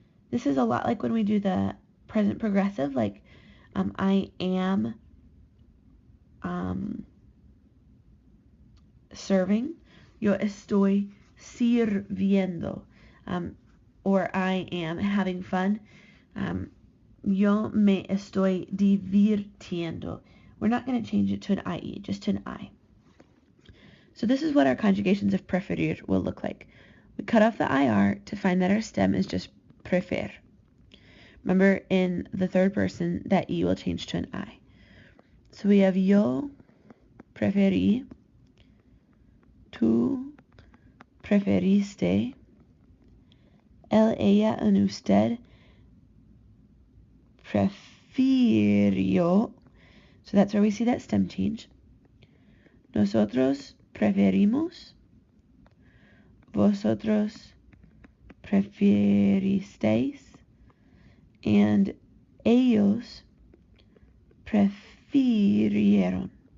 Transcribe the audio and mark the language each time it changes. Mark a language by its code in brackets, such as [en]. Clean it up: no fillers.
[en] This is a lot like when we do the present progressive, like I am serving, [es] yo estoy sirviendo, [en] or I am having fun, [es] yo me estoy divirtiendo. [en] We're not going to change it to an IE, just to an I. So this is what our conjugations of preferir will look like. We cut off the IR to find that our stem is just prefer. Remember, in the third person, that E will change to an I. So we have [es] yo preferí, tú preferiste, él, ella, and usted prefirió. [en] So that's where we see that stem change. [es] Nosotros preferimos, vosotros preferisteis, and ellos prefirieron.